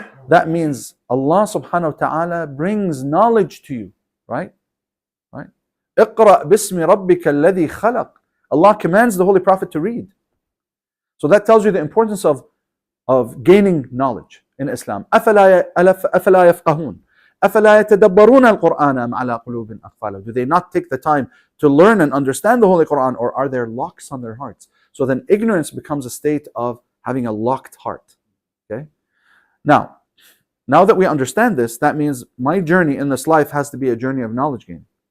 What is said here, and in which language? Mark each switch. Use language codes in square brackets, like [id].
[en] That means Allah subhanahu wa ta'ala brings knowledge to you, right? [ar] اقرأ باسم ربك الذي خلق. [en] Allah commands the Holy Prophet to read. So that tells you the importance of gaining knowledge in Islam. [ar] أفلا يفقهون أفلا يتدبرون القرآن أم على قلوب أقفالها. [en] Do they not take the time to learn and understand the Holy Quran, or are there locks on their hearts? So then ignorance becomes a state of having a locked heart. Okay. Now that we understand this, that means my journey in this life has to be a journey of knowledge gain.